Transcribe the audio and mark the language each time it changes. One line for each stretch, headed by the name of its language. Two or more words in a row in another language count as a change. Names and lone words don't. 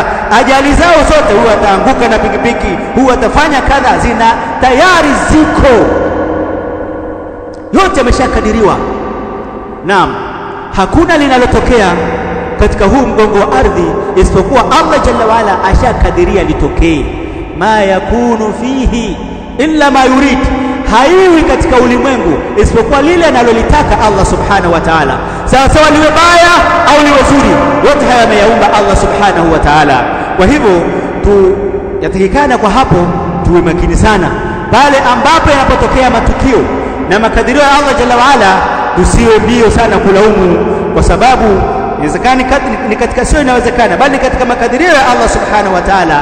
Swahili: Ajali zao zote, huwa wataanguka na pikipiki, huwa watafanya kadha, zina tayari ziko, yote yameshakadiriwa. Naam, hakuna linalotokea katika huu mgongo wa ardhi isipokuwa Allah
Arabic: جل وعلا
Swahili: ashakadiria litokee.
Arabic: ما يكون فيه إلا ما يريد,
Swahili: haiwi katika ulimwengu isipokuwa lile analolitaka
Arabic: الله سبحانه وتعالى,
Swahili: sawa sawa liwe baya au liwe zuri, yote haya ameyaumba
Arabic: الله سبحانه وتعالى.
Swahili: Kwa hivyo yatakikana kwa hapo tuwe makini sana pale ambapo yanapotokea matukio na makadirio ya
Arabic: الله جل وعلا,
Swahili: tusiwe mbio sana kulaumu, kwa sababu inawezekana ni katika, sio inawezekana, bali katika makadirio ya
Arabic: الله سبحانه وتعالى.